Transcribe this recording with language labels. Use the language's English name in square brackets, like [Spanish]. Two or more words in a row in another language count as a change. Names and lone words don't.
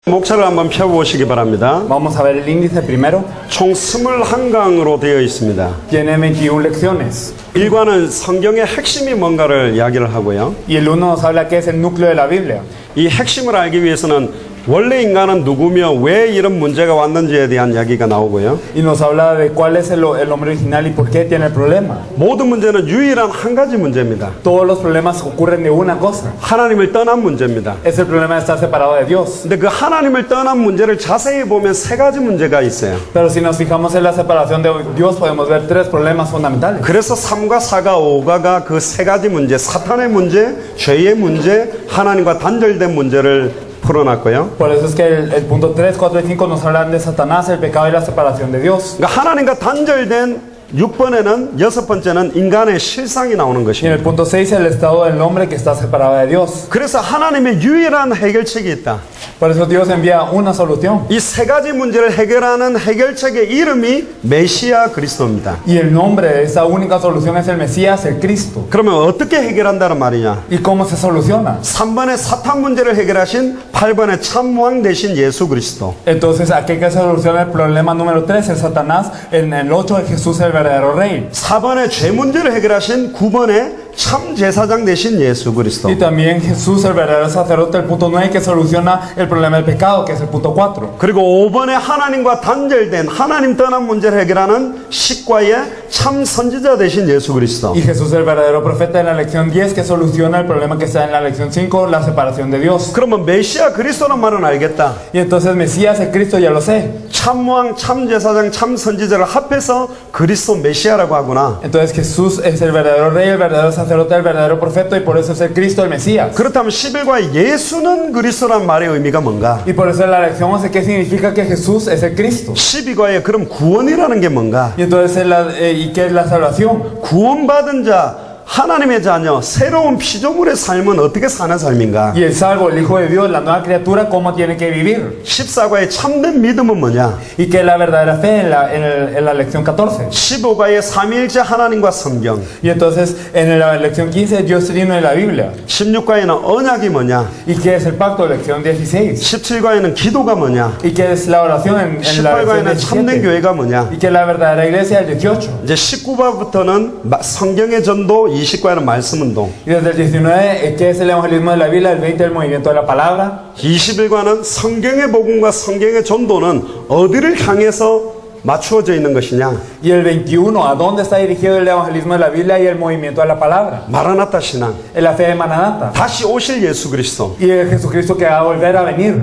[Korean] 목차를 한번 펴보시기 바랍니다. [Spanish] Vamos a ver el índice primero. [Korean] 총 21강으로 되어 있습니다. [Spanish] Tiene 21 lecciones. [Korean] 1과는 성경의 핵심이 뭔가를 이야기를 하고요. [Spanish] Y el 1 nos habla que es el núcleo de la Biblia. [Korean] 이 핵심을 알기 위해서는 원래 인간은 누구며 왜 이런 문제가 왔는지에 대한 이야기가 나오고요. [Spanish] Y nos habla de cuál es el hombre original y por qué tiene el problema. [Korean] 모든 문제는 유일한 한 가지 문제입니다. [Spanish] Todos los problemas ocurren de una cosa. [Korean] 하나님을 떠난 문제입니다. [Spanish] Es el problema de estar separado de Dios. [Korean] 근데 그 하나님을 떠난 문제를 자세히 보면 세 가지 문제가 있어요. [Spanish] Pero si nos fijamos en la separación de Dios podemos ver tres problemas fundamentales. [Korean] 그래서 3과 4가 5가가 그 세 가지 문제, 사탄의 문제, 죄의 문제, 하나님과 단절된 문제를 풀어놨고요. [Spanish] Por eso es que el punto 3, 4 y 5 nos hablan de Satanás, el pecado y la separación de Dios. [Korean] 그러니까 하나님과 단절된 6번에는 여섯 번째는 인간의 실상이 나오는 [Spanish] Y en [Korean] 것입니다. [Spanish] el punto 6 el estado del hombre que está separado de Dios. [Korean] 그래서 하나님의 유일한 해결책이 있다. [Spanish] Por eso Dios envía una solución. [Korean] 이 세 가지 문제를 해결하는 해결책의 이름이 메시아 그리스도입니다. [Spanish] Y el nombre de esa única solución es el Mesías, el Cristo. [Korean] 그러면 어떻게 해결한다는 말이냐? [Spanish] ¿Y cómo se soluciona? [Korean] 3번의 사탄 문제를 해결하신 8번의 참왕 되신 예수 그리스도. [Spanish] Entonces, aquí que se soluciona el problema número 3, el Satanás, en el 8 es Jesús el verdadero rey. [Korean] 4번의 죄 문제를 해결하신 9번의 참 제사장 되신 예수 그리스도. [Spanish] Y también Jesús el verdadero sacerdote, el punto 9 que soluciona el problema del pecado, que es el punto 4. [Korean] 그리고 5번에 하나님과 단절된 하나님 떠난 문제를 해결하는 십과의 참 선지자 되신 예수 그리스도. [Spanish] Y Jesús el verdadero profeta en la lección 10 que soluciona el problema que está en la lección 5, la separación de Dios. [Korean] 그러면 메시아 그리스도란 말은 알겠다. [Spanish] Y entonces Mesías el Cristo ya lo sé. [Korean] 참왕, 참 제사장, 참 선지자를 합해서 그리스도 메시아라고 하구나. [Spanish] Entonces Jesús es el verdadero rey, el verdadero sacerdote, el verdadero profeta y por eso es el Cristo, el Mesías. [Korean] 그렇다면 11과의 예수는 그리스도란 말의 의미가 뭔가? [Spanish] Y por eso en la lección 11 ¿qué significa que Jesús es el Cristo? [Korean] 12과의 그럼 구원이라는 게 뭔가? [Spanish] Y entonces ¿y qué es la salvación? [Korean] 구원받은 자, 하나님의 자녀, 새로운 피조물의 삶은 어떻게 사는 삶인가? [Spanish] Y el salvo, el Hijo de Dios, la nueva criatura, ¿cómo tiene que vivir? [Korean] 14과의 참된 믿음은 뭐냐? [Spanish] ¿Y qué es la verdadera fe en la lección 14? [Korean] 15과의 삼위일체 하나님과 성경. [Spanish] Y entonces en la lección 15 Dios trino en la Biblia. [Korean] 16과에는 언약이 뭐냐? [Spanish] ¿Y qué es el pacto? Lección 16. [Korean] 17과에는 기도가 뭐냐? [Spanish] ¿Y qué es la oración en la lección [Korean] 18과에는 참된 [Spanish] 17? [Korean] 교회가 뭐냐? [Spanish] ¿Y qué es la verdadera iglesia? El 18. [Korean] 이제 19과부터는 성경의 전도, 20과에는 말씀 운동. [Spanish] Y desde el 19, ¿qué es el evangelismo de la Biblia? El 20, el movimiento de la palabra. [Korean] 21과는 성경의 복음과 성경의 전도는 어디를 향해서 맞추어져 있는 것이냐? [Spanish] Y el 21, ¿a dónde está dirigido el evangelismo de la Biblia y el movimiento de la palabra? [Korean] 마라나타 신앙. [Spanish] En la fe de Maranata. [Korean] 다시 오실 예수 그리스도. [Spanish] Y el Jesucristo que va a volver a venir.